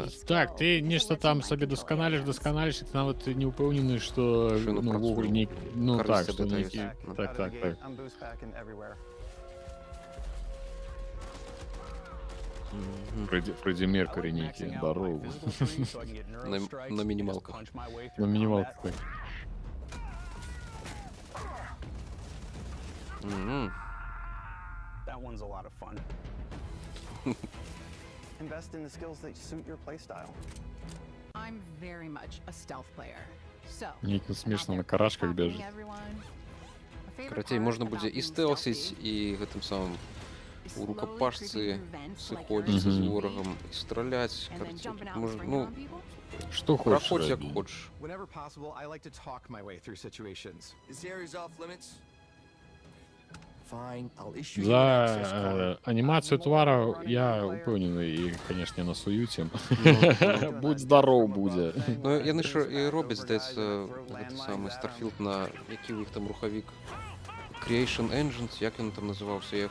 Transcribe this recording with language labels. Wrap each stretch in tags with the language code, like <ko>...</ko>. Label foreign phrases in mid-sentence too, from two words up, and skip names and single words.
<be>Так, ты нешта там сабе дасканаліш, і ты нават не ўпэўнены, што увогуле нейкі... Ну так, што нейкі... Так. Фредді Меркурі нейкі, здорово. На мінімалках. На мінімалках, так.</be> <en>That one's a lot of fun. Invest in the skills that suit your playstyle. I'm very much a stealth player. So,</en> <be>Нейкі смешна на карашках бежыць. Карацей, можна будзе і стэлсіць, і гэтым самым у рукапашцы сыходзіцца з ворагам і страляць. Можна, ну, што хочаш. Праходзь як хочаш.</be> <en>Whenever possible, I like to talk my way through situations. This area's off limits.</en> <be>За анімацыю твараў я ўпэўнены і, канешне, на суюце. Будь здароў будзе. Ну, яны ж і робяць, здаецца, гэты самы Starfield на які ў іх там рухавік Creation Engines, як ён там называўся.</be>